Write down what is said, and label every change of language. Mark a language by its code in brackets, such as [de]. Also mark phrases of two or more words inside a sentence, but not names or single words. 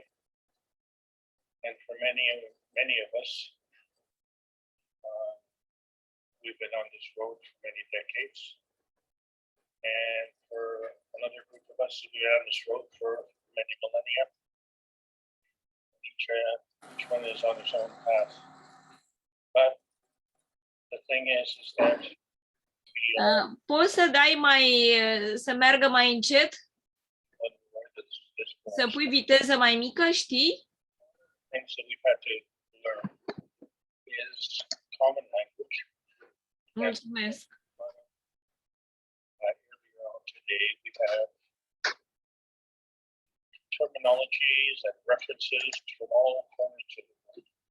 [en] And for many of us, we've been on this road for many decades. And for another group of us, we've been on this road for many millennia. Each one is on its own path. But the thing is that [ro] poți să dai să meargă mai încet? Să pui viteză mai mică, știi? [en] Things that we've had to learn is common language. [ro] Mulțumesc. [en] Earlier on today, we've had terminologies and references from all corners of the world.